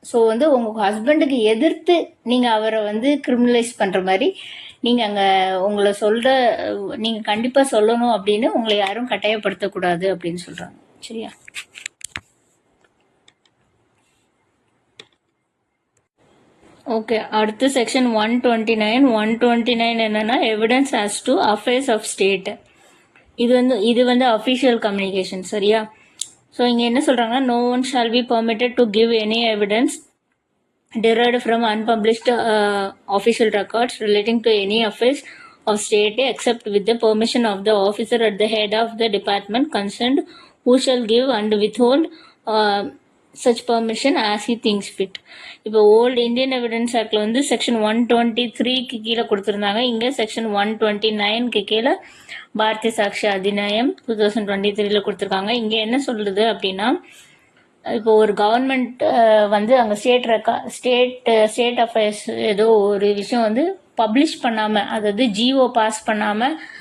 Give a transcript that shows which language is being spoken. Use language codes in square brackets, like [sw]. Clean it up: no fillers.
[ta] So வந்து உங்கள் ஹஸ்பண்டுக்கு எதிர்த்து நீங்கள் அவரை வந்து கிரிமினலைஸ் பண்ணுற மாதிரி நீங்கள் அங்கே உங்களை நீங்கள் கண்டிப்பாக சொல்லணும் அப்படின்னு உங்களை யாரும் கட்டாயப்படுத்தக்கூடாது அப்படின்னு சொல்கிறாங்க. சரியா? ஓகே, அடுத்து செக்ஷன் 129 என்னன்னா [en] Evidence as to affairs of state. [ta] இது வந்து அஃபிஷியல் கம்யூனிகேஷன். சரியா? ஸோ இங்கே என்ன சொல்கிறாங்கன்னா, [en] No one shall be permitted to give any evidence derived from unpublished official records relating to any affairs of state except with the permission of the officer at the head of the department concerned, who shall give and withhold such permission as he thinks fit. [ta] இப்போ old Indian evidence ஆக்டில் வந்து section 123க்கு கீழே கொடுத்துருந்தாங்க, இங்கே section 129க்கு கீழே பாரதிய சாட்சி அதிநியாயம் 2023ல கொடுத்துருக்காங்க. இங்கே என்ன சொல்லுது அப்படின்னா, இப்போ ஒரு கவர்மெண்ட் வந்து அங்கே ஸ்டேட் அஃபேர்ஸ் ஏதோ ஒரு விஷயம் வந்து பப்ளிஷ் பண்ணாமல், அதாவது ஜிஓ பாஸ் பண்ணாமல்